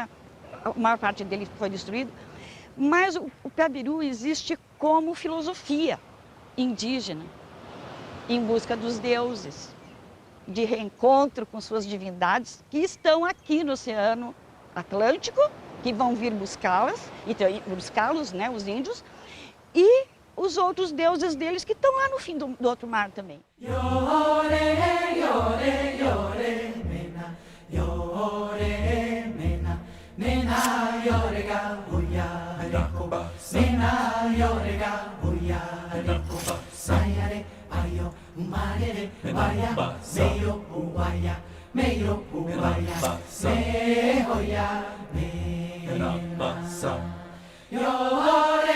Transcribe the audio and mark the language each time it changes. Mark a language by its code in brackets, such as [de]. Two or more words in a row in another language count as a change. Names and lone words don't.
[pt] A maior parte dele foi destruído, mas o Piabiru existe como filosofia indígena, em busca dos deuses, de reencontro com suas divindades que estão aqui no Oceano Atlântico, que vão vir buscá-los, né, os índios, e os outros deuses deles que estão lá no fim do outro mar também. Nena yorega huya rikoba, nena yorega huya rikoba, sayare ayo umarere baya, meyo uwaya, meyo uwaya, me hoya me na sa yo